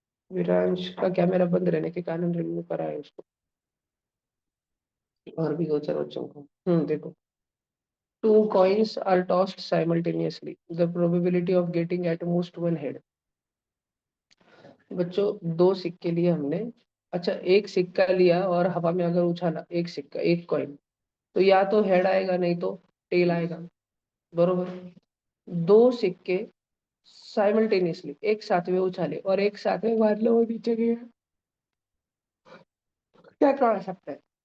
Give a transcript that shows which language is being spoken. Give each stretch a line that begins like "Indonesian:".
Hindi: विरांश का कैमरा बंद रहने के कारण रिमूव करा है उसको, और भी दो चार बच्चों को।
English: देखो, two coins are tossed simultaneously. The probability of getting at most one head.
Hindi: बच्चों दो सिक्के लिए हमने, अच्छा एक सिक्का लिया और हवा में अगर उछाला, एक सिक्का एक कॉइन, तो या तो हेड आएगा नहीं तो टेल आएगा, बरोबर। दो सिक्के साइमल्टेनियसली एक साथ में उछाले और एक साथ में मान लो वो नीचे गया, क्या कहा सकता है?